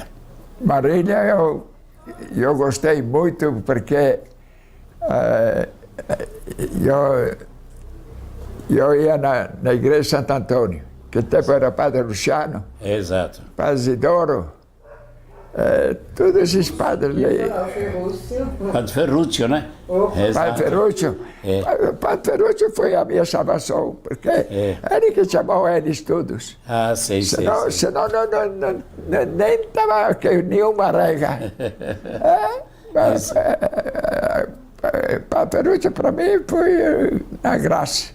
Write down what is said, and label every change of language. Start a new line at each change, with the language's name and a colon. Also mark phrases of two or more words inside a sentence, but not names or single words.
Portuguese: Marília eu gostei muito porque eu ia na igreja de Santo Antônio, que tempo era Padre Luciano, Exato. Padre Isidoro, todos esses padres ali. Padre Ferruccio, né? Padre Ferruccio. Padre Ferruccio foi a minha salvação, porque ele que chamou eles todos. Ah, sei, sei. Senão nem estava nenhuma regra. Padre Ferruccio para mim foi na graça.